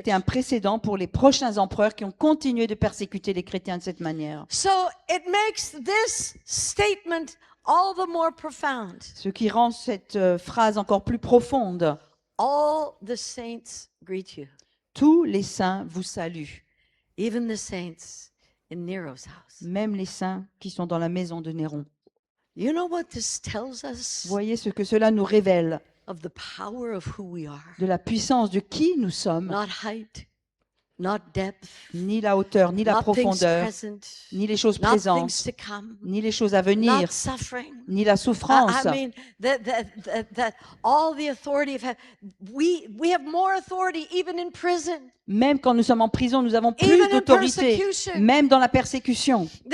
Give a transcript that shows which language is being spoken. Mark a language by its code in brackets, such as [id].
[fr] été un précédent pour les prochains empereurs qui ont continué de persécuter les chrétiens de cette manière. [en] So it makes this statement all the more profound. [fr] Ce qui rend cette phrase encore plus profonde. [en] All the saints greet you, [fr] Tous les saints vous saluent, [en] even the saints in Nero's house. [fr] même les saints qui sont dans la maison de Néron. [en] You know what this tells us [fr] Voyez ce que cela nous révèle [en] of the power of who we are. [fr] de la puissance de qui nous sommes. [en] Not height, not depth, [fr] Ni la hauteur, ni la [en] not things [fr] profondeur, [en] present, [fr] ni les choses [en] not [fr] présentes, [en] things to come, [fr] ni les choses à venir, [en] not suffering. [fr] ni la souffrance. [en] I mean, that all the authority of heaven, we have more authority even in prison, [fr] Même quand nous sommes en prison, nous avons plus [en] even in [fr] d'autorité, [en] persecution, [fr] même dans la persécution,